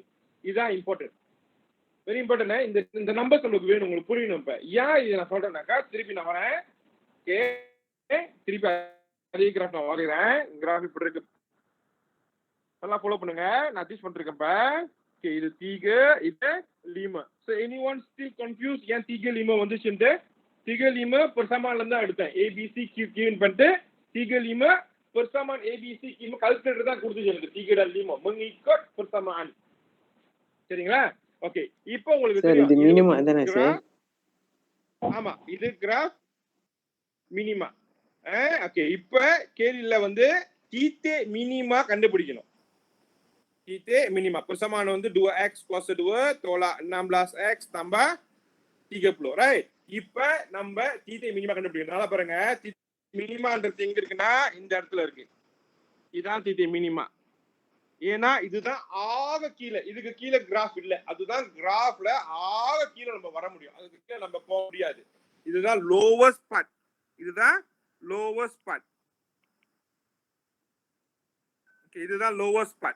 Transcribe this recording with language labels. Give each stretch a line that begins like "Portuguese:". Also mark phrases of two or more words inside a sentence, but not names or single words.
Tamil: இதுதான் இம்பார்ட்டன்ட்,
English: very important.
Tamil: இந்த நம்பர்ஸ் உங்களுக்கு வேணும், உங்களுக்கு புரியணும். இப்ப ஏன் இதை நான் சொல்றேன்னாக்கா, திருப்பி நான் வரேன். திருப்பி அதே கிராஃப் நான் வரைகிறேன். கிராஃப் இப்படி இருக்கு, நல்லா ஃபாலோ பண்ணுங்க. நான் டீச் பண்ணிருக்கேன். இது தீகே, இது லீம்.
English: So anyone still confused
Tamil: ஏன் தீகே லீம் வந்துச்சுன்னு? தீகே லீம் பெர்சாமான்ல இருந்து எடுத்தேன். ABC Q பண்ணிட்டு தீகே லீம் பெர்சாமான் ABC Q கால்குலேட்டர் தான் கொடுத்துச்சு எனக்கு. தீகே லீம் mengikut பெர்சாமான். சரிங்களா? ஓகே, இப்போ உங்களுக்கு தெரியும் இது மினிமா தானே சார்? ஆமா, இது கிராஃப் மினிமா. ஓகே, இப்போ கேள்வியில வந்து தீட்டே மினிமா கண்டுபிடிக்கணும்.
Malay: Titik minima persamaan வந்து 2x kuasa 2 tolak 16x tambah 30, right?
Tamil: இப்ப நம்ம
Malay: titik minima
Tamil: கண்டுபிடிக்கணும். நல்லா பாருங்க,
Malay: titik minima
Tamil: ன்றது எங்க இருக்குன்னா இந்த இடத்துல இருக்கு. இதுதான்
Malay: titik minima.
Tamil: ஏன்னா இதுதான் ஆக கீழே, இதுக்கு கீழே கிராஃப் இல்ல. அதுதான் கிராஃப்ல ஆக கீழே நம்ம வர முடியும், அதுக்கு கீழே நம்ம போக முடியாது. இதுதான்
English: lowest part.
Tamil: இதுதான்
English: lowest part.
Tamil: ஓகே, இதுதான்
English: lowest part.